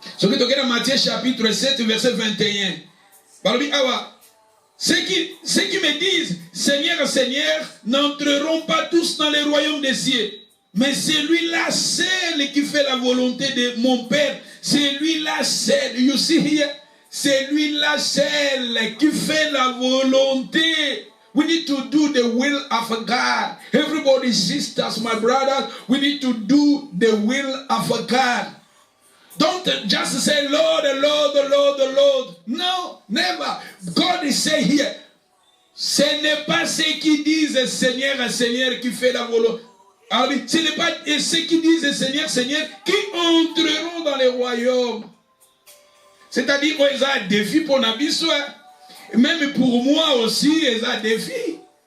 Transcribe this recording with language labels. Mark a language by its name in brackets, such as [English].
[French] Ce qui [Lingala] toke na [French] Matthieu chapitre 7 verset 21. [Lingala] Balobi awa [French] ceux qui me disent Seigneur, Seigneur, n'entreront pas tous dans le royaume des cieux. Mais celui-là seul qui fait la volonté de mon Père, celui-là seul, [English] you see here, [French] celui-là seul qui fait la volonté. [English] We need to do the will of God. Everybody, sisters, my brothers, we need to do the will of God. Don't just say, Lord, Lord, Lord, Lord. No, never. God is saying here, [French] ce n'est pas ceux qui disent Seigneur, Seigneur qui fait la volonté. Alors, ce n'est pas ceux qui disent Seigneur, Seigneur qui entreront dans le royaume. C'est-à-dire qu'ils ont un défi pour [Lingala] Nabiso. [French] Même pour moi aussi, ils ont un défi.